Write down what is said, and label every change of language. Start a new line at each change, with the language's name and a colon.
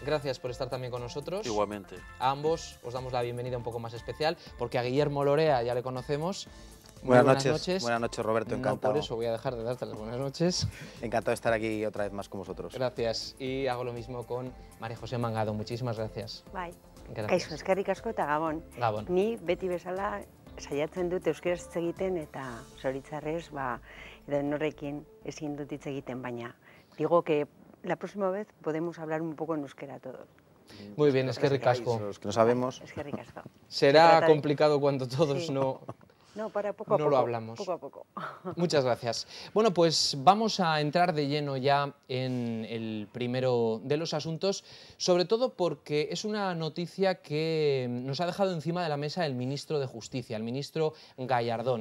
Spanish: Gracias por estar también con nosotros. Igualmente. A ambos os damos la bienvenida un poco más especial porque a Guillermo Lorea ya le conocemos. Buenas noches, Roberto, encantado. No por eso voy a dejar de darte las buenas noches. Encantado de estar aquí otra vez más con vosotros. Gracias. Y hago lo mismo con María José Mangado. Muchísimas gracias.
Basque: Bai.
Spanish: Gracias.
Basque: Kaixo, eskerrik asko eta Gabon. Gabon. Ni beti bezala saiatzen dut euskeraz hitz egiten eta zoritzarrez edo norekin ezin dut hitz egiten, baina
Spanish: digo que la próxima vez podemos hablar un poco en euskera todos. Muy bien,
Basque: eskerrik asko.
Spanish: Los que no sabemos.
Basque: Eskerrik asko.
Spanish: Será complicado cuando todos Sí. no Poco a poco. lo hablamos. Poco a poco. Muchas gracias. Bueno, pues vamos a entrar de lleno ya en el primero de los asuntos, sobre todo porque es una noticia que nos ha dejado encima de la mesa el ministro de Justicia, el ministro Gallardón.